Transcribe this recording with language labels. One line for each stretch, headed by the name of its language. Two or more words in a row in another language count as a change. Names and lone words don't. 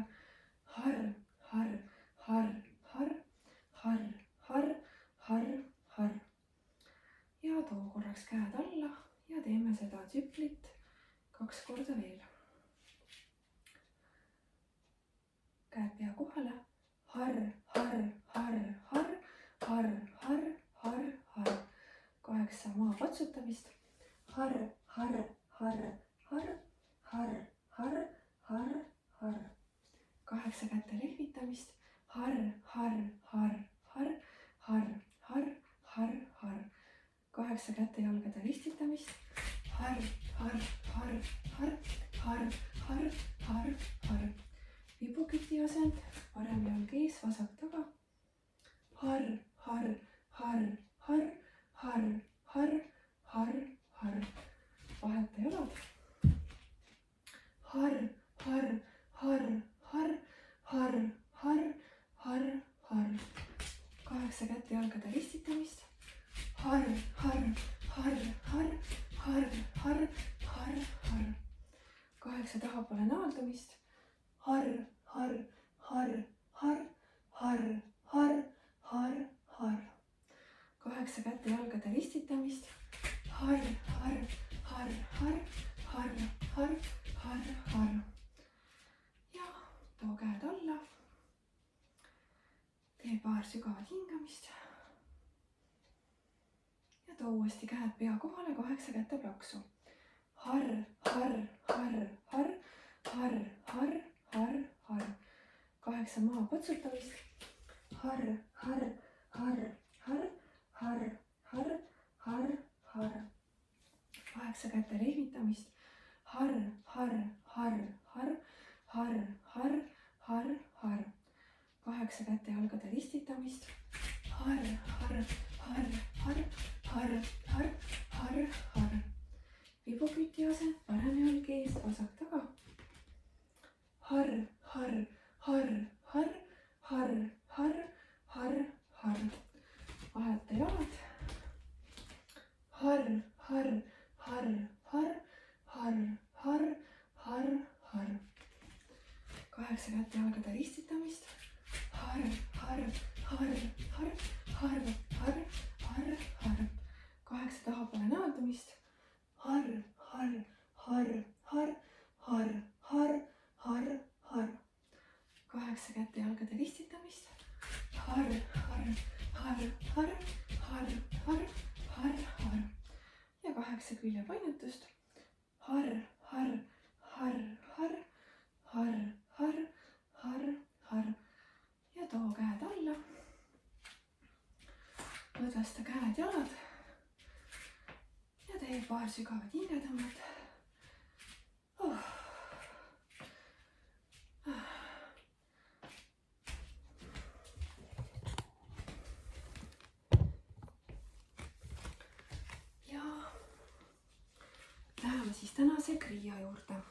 Estonian: Har, har, har, har, har, har, har, har. ja too korraks käed alla ja teeme seda tsüklit 2 korda veel. käed pea kohale. Har, har, har, har, har, har, har, har. 8 maa patsutamist. Har, har, har, har, har, har, har, har. 8 käte lehvitamist. Har, har, har, har, har, har, har, har. 8 käte jalgade ristitamist. Har, har, har, har, har, har, har, har. Vibuküti asend, parem jalg ees, vasak taga. Har, har, har, har, har, har, har, har. vaheta jalad. Har, har, har, har, har, har, har, har. 8 käte jalgade ristitamist. Har, har, har, har, har, har, har, har. 8 tahapoole naaldumist. Har, har, har, har, har, har, har, har. 8 käte jalgade ristitamist. Har, har, har, har, har, har, har, har. ja too käed alla. tee paar sügavat hingamist. ja too uuesti käed pea kohale, 8 käte plaksu. Har, har, har, har, har, har, har, har. 8 maha patsutamist. Har, har, har, har, har, har, har, har. 8 käte lehvitamist. Har, har, har, har, har, har, har, har. 8 käte jalgade ristitamist. Har, har, har, har, har, har, har, har. vibuküti asend, parem jalg ees, vasak taga. Har, har, har, har, har, harr, harr, harr. Vahelda jalad. Harr, harr, harr, harr, harr, harr, harr, harr. 8 kätte jalgade ristitamist. Harr, harr, harr, harr, harr, harr, harr, harr. 8 tahapoole näaldumist. Harr, harr, harr, harr, harr, harr, harr, harr. 8 kätte jalgade ristitamist. Harr, harr, harr, harr, harr, harr, harr, harr. Ja 8 küljepainutust. Harr, harr, harr, harr, harr, harr, harr, harr. Ja too käed alla. Lõdvesta käed, jalad. Ja tee paar sügavat hingetõmmet. Ja läheme siis tänase kriia juurde.